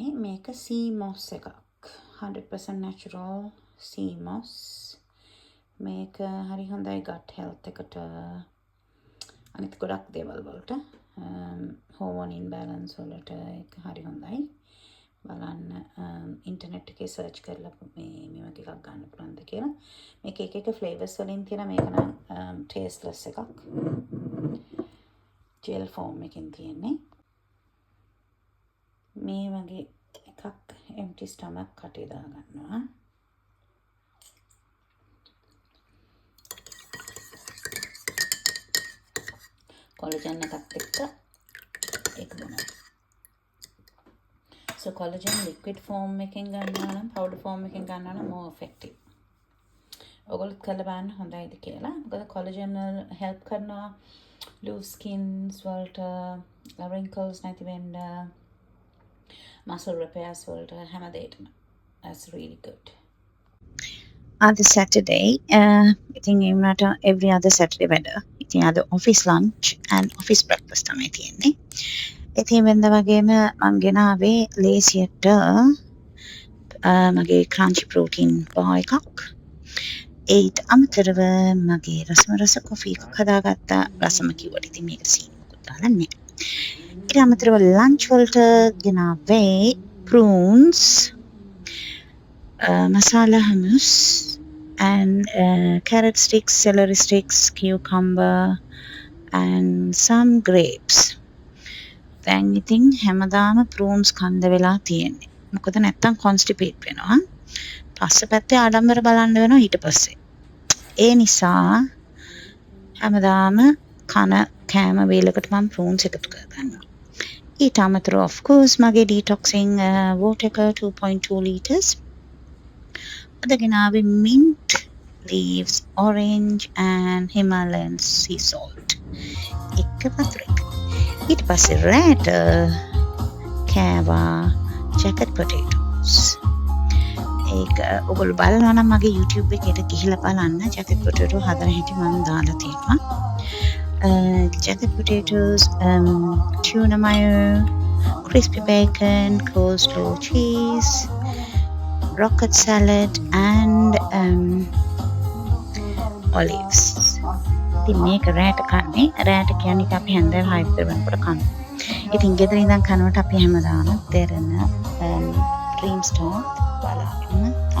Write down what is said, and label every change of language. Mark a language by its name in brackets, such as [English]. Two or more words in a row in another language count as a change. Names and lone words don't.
[English] මේක sea moss එකක්. 100% natural sea moss. [Sinhala] මේක හරි හොඳයි [English] gut health [Sinhala] එකට. අනිත් ගොඩක් දේවල් වලට [English] hormone imbalance [Sinhala] වලට ඒක හරි හොඳයි. බලන්න ඉන්ටර්නෙට් එකේ සර්ච් කරලා මේ වගේ එකක් ගන්න පුළුවන්ද කියලා. මේක එක ෆ්ලේවර්ස් වලින් තියෙන මේක නම් tasteless එකක්. [English] gel form [Sinhala] එකකින් තියෙන්නේ. මේ වගේ එකක් [English] empty stomach [Sinhala] කටේ දා ගන්නවා. collagen එකත් එක්ක ඒක බොනවා. [English] So collagen liquid form [Sinhala] එකෙන් ගන්නවා නම් [English] powder form [Sinhala] එකෙන් ගන්නවා නම් [English] more effective. [Sinhala] ඔයගොල්ලෝ කරලා බලන්න හොඳයිද කියලා. මොකද [English] collagen help [Sinhala] කරනවා [English] loose skins [Sinhala] වලට, wrinkles නැති වෙන්න, [English] muscle repairs [Sinhala] වලට හැම දෙයකටම. [English] That's really good. Other Saturday, [Sinhala] ඉතින් ඒ වුණාට [English] every other Saturday [Sinhala] වැඩ. ඉතින් අද [English] office lunch and office breakfast [Sinhala] තමයි තියෙන්නේ. ඉතින් වෙනද වගේම මම ගෙනාවේ ලේසියට මගේ [English] crunchy protein bar [Sinhala] එකක්. ඒත් අමතරව මගේ රස කොෆි එකක් හදාගත්තා. රසම කිව්වට ඉතින් මේක සීනියකුත් දාලා නැහැ. ඊට අමතරව [English] lunch [Sinhala] වලට ගෙනාවේ [English] prunes, masala hummus and carrot sticks, celery sticks, cucumber and some grapes. [Sinhala] දැන් ඉතින් හැමදාම prunes කන්ද වෙලා තියෙන්නේ. මොකද නැත්තම් constipate වෙනවා. පස්සපැත්තේ ආඩම්බර බලන්න වෙනවා ඊට පස්සේ. ඒ නිසා හැමදාම කන කෑම වේලකට මම prunes එකතු කරගන්නවා. ඊට අමතරව [English] of course මගේ detoxing water 2.2 liters. [Sinhala] අද ගෙනාවේ [English] mint leaves, orange and Himalayan sea salt. [Sinhala] එක වතුරක. ඊට පස්සේ රෑට කෑවා jacket potatoes. ඒක ඔයගොල්ලෝ බලනවා නම් මගේ YouTube එකේට ගිහිල්ලා බලන්න [English] jacket potato [Sinhala] හදන හැටි මම දාලා තියෙනවා. [English] Jacket potatoes, tuna mayo, crispy bacon, coleslaw cheese, rocket salad and olives. [Sinhala] ඉතින් මේක රෑට කන්නේ. රෑට කියන්නේ අපි හැන්දෑව 6 විතර වෙනකොට කනවා. ඉතින් ගෙදර ඉඳන් කනකොට අපි හැමදාම දෙරණ dream star බලාගෙන